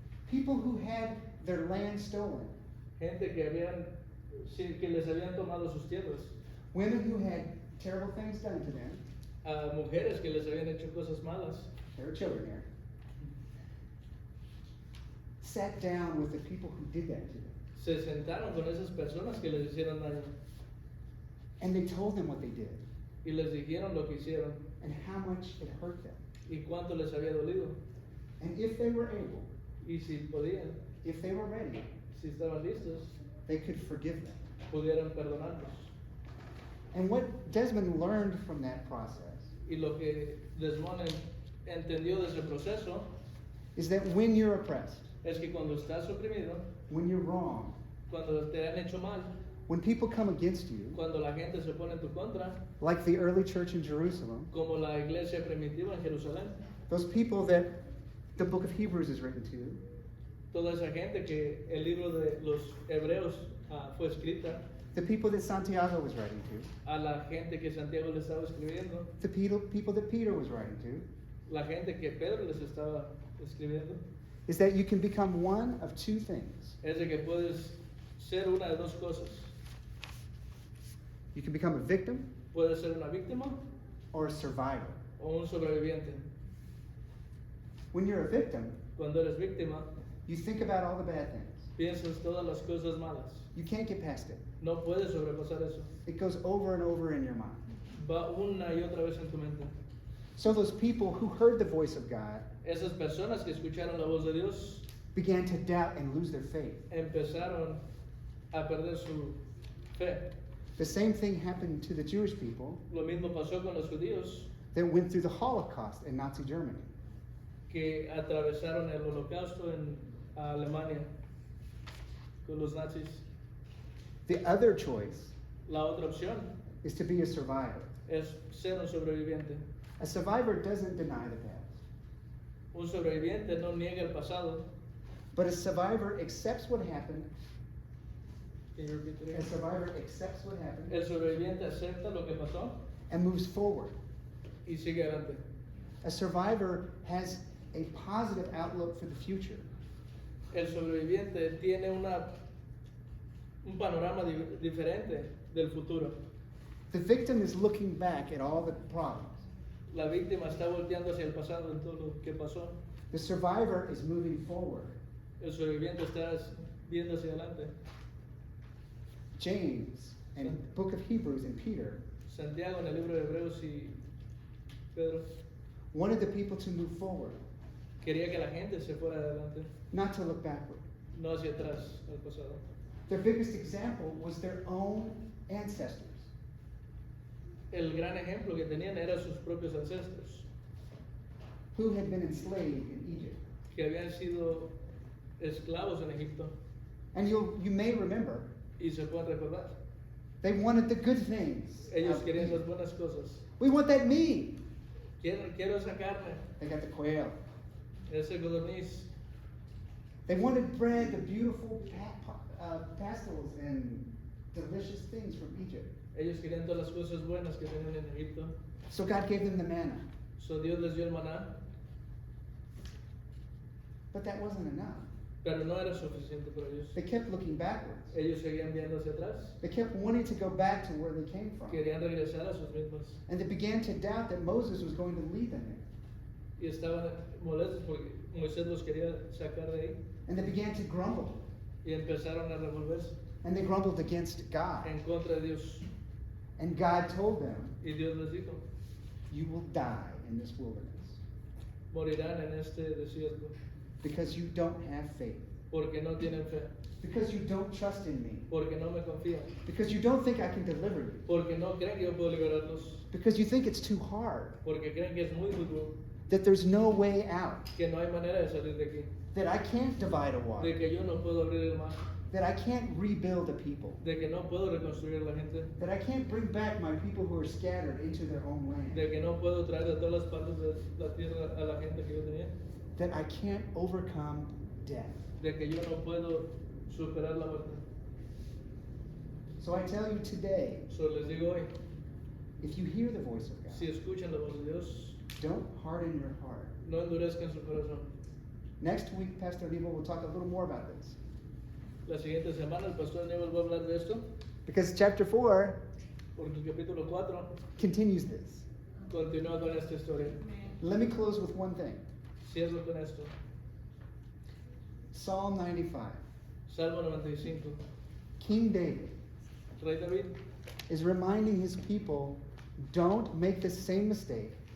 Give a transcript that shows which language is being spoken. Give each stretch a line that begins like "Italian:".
English: people who had their land stolen,
Spanish: gente que que les habían tomado sus tierras,
English: women who had terrible things done to them.
Spanish: a mujeres que les habían hecho cosas malas.
English: There were children here. Sat down with the people who did that to them.
Spanish: Se sentaron con esas personas que les hicieron daño
English: And they told them what they did
Spanish: y les dijeron lo que hicieron
English: and how much it hurt them.
Spanish: y cuánto les había dolido.
English: And if they were able,
Spanish: Y si podían,
English: if they were ready,
Spanish: si estaban listos,
English: they could forgive them.
Spanish: pudieran perdonarlos.
English: And what Desmond learned from that process
Spanish: Y lo que Desmond entendió de ese proceso
English: is that when you're oppressed,
Spanish: es que cuando estás oprimido,
English: when you're wrong,
Spanish: cuando te han hecho mal,
English: When people come against you,
Spanish: cuando la gente se pone en tu contra,
English: like the early church in Jerusalem,
Spanish: como la iglesia primitiva en Jerusalén,
English: those people that the book of Hebrews is written to,
Spanish: toda esa gente que el libro de los Hebreos fue escrita,
English: the people that Santiago was writing to,
Spanish: a la gente que Santiago le estaba escribiendo,
English: the people that Peter was writing to,
Spanish: la gente que Pedro les estaba escribiendo,
English: is that you can become one of two things.
Spanish: es de que puedes ser una de dos cosas.
English: You can become a victim
Spanish: Puedes ser una víctima
English: or a survivor.
Spanish: o un sobreviviente.
English: When you're a victim,
Spanish: Cuando eres víctima,
English: you think about all the bad things.
Spanish: piensas todas las cosas malas.
English: You can't get past it.
Spanish: No puedes sobrepasar eso.
English: It goes over and over in your mind.
Spanish: Va una y otra vez en tu mente.
English: So those people who heard the voice of God
Spanish: Esas personas que escucharon la voz de Dios
English: began to doubt and lose their faith.
Spanish: empezaron a perder su fe.
English: The same thing happened to the Jewish people
Spanish: Lo mismo pasó con los judíos
English: that went through the Holocaust in Nazi Germany.
Spanish: que atravesaron el holocausto en Alemania con los nazis.
English: The other choice
Spanish: La otra opción
English: is to be a survivor.
Spanish: es ser un sobreviviente.
English: A survivor doesn't deny the past,
Spanish: Un sobreviviente no niega el pasado.
English: but a survivor accepts what happened. Can you repeat it A again? survivor accepts what happened
Spanish: El sobreviviente acepta lo que pasó
English: and moves forward.
Spanish: y sigue adelante.
English: A survivor has a positive outlook for the future.
Spanish: El sobreviviente tiene un panorama diferente del futuro.
English: The victim is looking back at all the problems.
Spanish: La víctima está volteando hacia el pasado en todo lo que pasó.
English: The survivor is moving forward.
Spanish: El sobreviviente está viendo hacia adelante.
English: James and book of Hebrews and Peter
Spanish: Santiago en el libro de Hebreos y Pedro
English: wanted the people to move forward,
Spanish: quería que la gente se fuera adelante,
English: not to look backward.
Spanish: no hacia atrás, al pasado.
English: Their biggest example was their own ancestors.
Spanish: El gran ejemplo que tenían eran sus propios ancestros,
English: Who had been enslaved in Egypt.
Spanish: que habían sido esclavos en Egipto.
English: And you may remember,
Spanish: Y se pueden recordar,
English: they wanted the good things.
Spanish: ellos
English: of
Spanish: querían las
English: Egypt.
Spanish: buenas cosas.
English: We want that meat.
Spanish: Quiero esa carne,
English: They got the quail.
Spanish: ese codorniz.
English: They wanted bread, the beautiful pastels and delicious things from Egypt.
Spanish: Ellos querían todas las cosas buenas que tenían en Egipto.
English: So God gave them the manna.
Spanish: So Dios les dio el maná,
English: But that wasn't enough.
Spanish: pero no era suficiente para ellos.
English: They kept looking backwards.
Spanish: Ellos seguían viendo hacia atrás,
English: They kept wanting to go back to where they came from.
Spanish: querían regresar a sus mismos.
English: And they began to doubt that Moses was going to lead them there.
Spanish: Y estaban molestos porque Moisés los quería sacar de ahí.
English: And they began to grumble.
Spanish: Y empezaron a revolverse
English: And they grumbled against God.
Spanish: en contra de Dios.
English: And God told them,
Spanish: Y Dios les dijo,
English: you will die in this wilderness
Spanish: morirán en este desierto
English: because you don't have faith.
Spanish: porque no tienen fe,
English: Because you don't trust in me.
Spanish: porque no me confían,
English: Because you don't think I can deliver you.
Spanish: porque no creen que yo puedo liberarlos,
English: Because you think it's too hard.
Spanish: porque creen que es muy duro,
English: That there's no way out.
Spanish: que no hay manera de salir de aquí,
English: That I can't divide a
Spanish: de
English: water.
Spanish: que yo no puedo abrir el mar,
English: That I can't rebuild a people.
Spanish: de que no puedo reconstruir a la gente,
English: That I can't bring back my people who are scattered into their own land.
Spanish: de que no puedo traer de todas las partes de la tierra a la gente que yo tenía,
English: That I can't overcome death.
Spanish: de que yo no puedo superar la muerte.
English: So I tell you today,
Spanish: So les digo hoy,
English: if you hear the voice of
Spanish: si
English: God,
Spanish: escuchan la voz de Dios,
English: don't harden your heart.
Spanish: no endurezcan su corazón.
English: Next week, Pastor Aníbal will talk a little more about this.
Spanish: La siguiente semana el pastor Aníbal va a hablar de esto,
English: Because chapter 4
Spanish: porque el capítulo 4
English: continues this.
Spanish: continúa con esta historia.
English: Let me close with one thing.
Spanish: Cierro con esto.
English: Psalm 95.
Spanish: Salmo 95.
English: King David
Spanish: Rey David
English: is reminding his people, don't make the same mistake